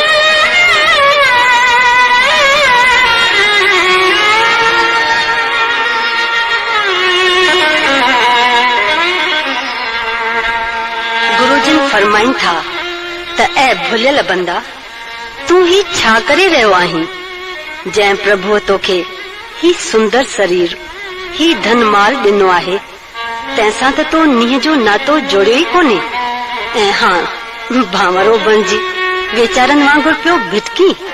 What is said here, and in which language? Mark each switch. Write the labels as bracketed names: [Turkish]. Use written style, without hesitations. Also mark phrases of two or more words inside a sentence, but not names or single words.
[Sindhi] गुरुजिन फरमाइन था त ऐ भुलियल बंदा, तू ही छा करे रहियो आहीं, जंहिं प्रभु तोखे ही सुंदर शरीर ही धन माल ॾिनो आहे, तंहिंसां त तो नीह जो नातो जोड़ियो ई कोन्हे, ऐं हां भांवरो बणिजी वेचारनि वांगुरु पियो भिटकी।